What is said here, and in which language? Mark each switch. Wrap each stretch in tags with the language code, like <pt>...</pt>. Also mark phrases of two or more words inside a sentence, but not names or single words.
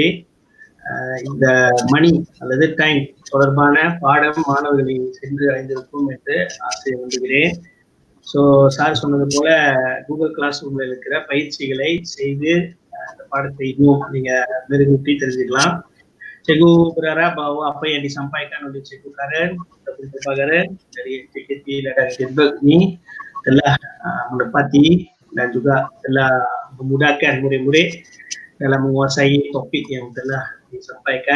<ta>இந்த மணி அல்லது டைம் தொடர்பான பாடம் மாணவர்களை சென்று அடைந்திருக்கும் என்று ஆசை நம்புகிறேன். ஸோ சார் சொன்னது போல கூகுள் கிளாஸ் ரூம்ல இருக்கிற பயிற்சிகளை செய்து அந்த பாடத்தை இன்னும் நீங்க மெருகூட்டி தெரிஞ்சுக்கலாம்.</ta> <ms>Cikgu berharap bahawa apa yang disampaikan oleh Cikgu Karan ataupun Prabhakaran dari SJKT Ladang Edinburgh ini telah menepati dan juga telah memudahkan murid-murid dalam menguasai topik yang telah disampaikan.</ms>